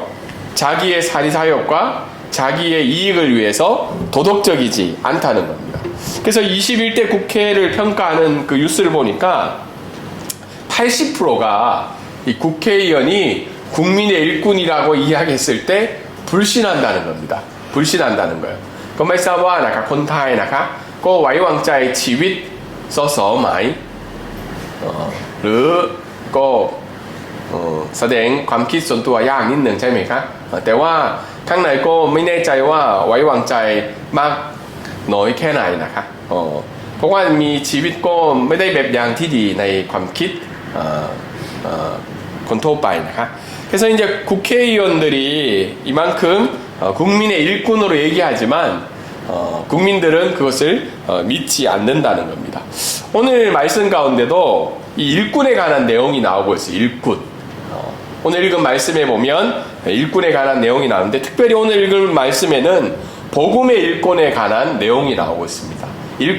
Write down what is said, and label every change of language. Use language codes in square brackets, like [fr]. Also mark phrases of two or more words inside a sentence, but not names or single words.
[ko] 자기의 사리사욕과 자기의 이익을 위해서 도덕적이지 않다는 겁니다. 그래서 21대 국회를 평가하는 그 뉴스를 보니까 80%가 이 국회의원이 국민의 일꾼이라고 이야기했을 때 불신한다는 겁니다. 불신한다는 거예요. [th] ก็ไม่ทราบว่านะครับคนไทยนะครับก็ไว้วางใจชีวิตสสไหม หรือก็แสดงความคิดส่วนตัวยากนิดหนึ่งใช่ไหมครับแต่ว่าข้างในก็ไม่แน่ใจว่าไว้วางใจมากน้อยแค่ไหนนะครับเพราะว่ามีชีวิตก็ไม่ได้แบบอย่างที่ดีในความคิดคนทั่วไปนะครับ [ko] 그래서 이제 국회의원들이 이만큼 국민의 일꾼으로 얘기하지만 국민들은 그것을 믿지 않는다는 겁니다. 오늘 말씀 가운데도 이 일꾼에 관한 내용이 나오고 있어요. 일꾼. 오늘 읽은 말씀에 보면 일꾼에 관한 내용이 나오는데 특별히 오늘 읽은 말씀에는 복음의 일꾼에 관한 내용이 나오고 있습니다.